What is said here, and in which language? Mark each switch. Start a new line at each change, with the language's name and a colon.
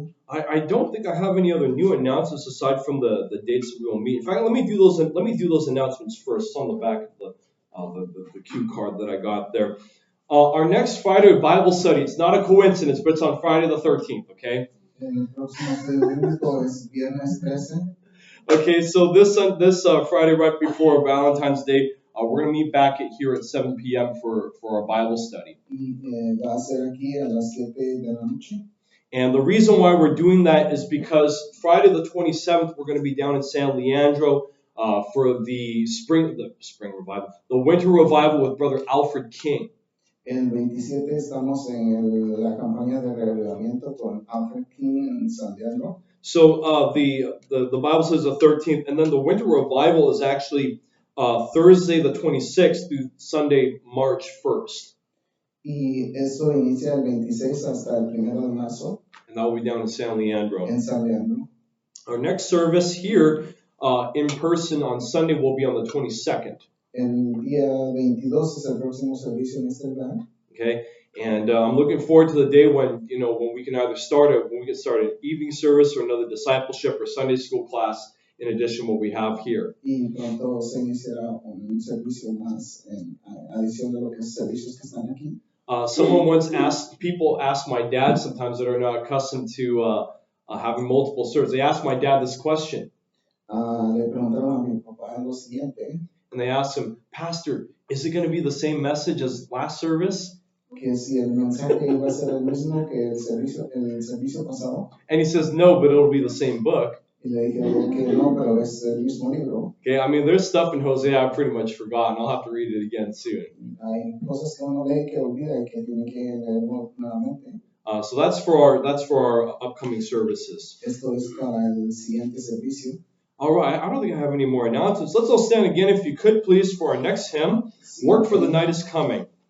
English: I don't think I have any other new announcements aside from the dates that we will meet. In fact, let me do those announcements first. It's on the back of the cue card that I got there. Our next Friday Bible study, it's not a coincidence, but it's on Friday the 13th, okay?
Spanish: El próximo estudio bíblico es viernes 13.
English: Okay, so this Friday, right before Valentine's Day, we're going to meet back here at 7 p.m. for our Bible study.
Spanish: Y va a ser aquí a las 7 de la noche.
English: And the reason why we're doing that is because Friday the 27th, we're going to be down in San Leandro for the spring revival, the winter revival with Brother Alfred King.
Spanish: El 27 estamos en la campaña de reavivamiento con Alfred King en San Leandro.
English: So the Bible says the 13th, and then the winter revival is actually Thursday the 26th through Sunday March 1st.
Spanish: Y eso inicia el 26 hasta el 1 de marzo.
English: And that will be down in San Leandro.
Spanish: En San Leandro.
English: Our next service here in person on Sunday will be on the 22nd.
Spanish: El día 22 es el próximo servicio en este lugar.
English: Okay, and I'm looking forward to the day when we can either when we get started an evening service or another discipleship or Sunday school class in addition to what we have here.
Spanish: Y pronto se iniciará un servicio más en adición de los servicios que están aquí.
English: Someone once people ask my dad sometimes that are not accustomed to having multiple services. They ask my dad this question.
Spanish: Le preguntaron a mi papá lo siguiente.
English: And they asked him, Pastor, is it going to be the same message as last service?
Spanish: Que si el mensaje iba a ser el mismo que el servicio pasado.
English: And he says, no, but it'll be the same book.
Spanish: Y le dijeron que no, pero es el mismo libro.
English: Okay, I mean, there's stuff in Hosea I've pretty much forgotten. I'll have to read it again soon.
Spanish: Hay cosas que uno lee que olvida y que tiene que leerlo nuevamente.
English: So that's for our upcoming services.
Spanish: Esto es para el siguiente servicio.
English: All right, I don't think I have any more announcements. Let's all stand again, if you could, please, for our next hymn. Work for the Night is Coming.